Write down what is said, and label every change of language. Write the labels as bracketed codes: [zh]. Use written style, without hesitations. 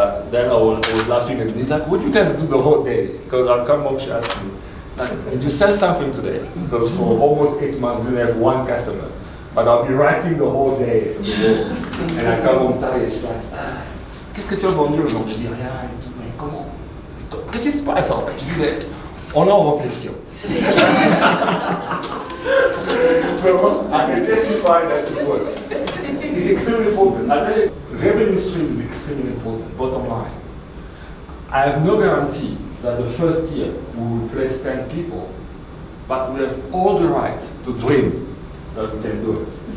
[en] Then I was laughing at me. He's like, what do you guys do the whole day? Because I'll come home, she asked me, did you sell something today? Because for almost 8 months, we didn't have one customer. But I'll be writing the whole day. And I come home tired, she's like, [fr] qu'est-ce que tu as vendu aujourd'hui? Je dis rien et tout, mais comment? Qu'est-ce qui se passe en fait? Je dis, mais on est en réflexion. [en] So I can testify that it works. It's extremely important. I tell you, revenue stream is extremely important, bottom line. I have no guarantee that the first year we will replace 10 people, but we have all the right to dream that we can do it.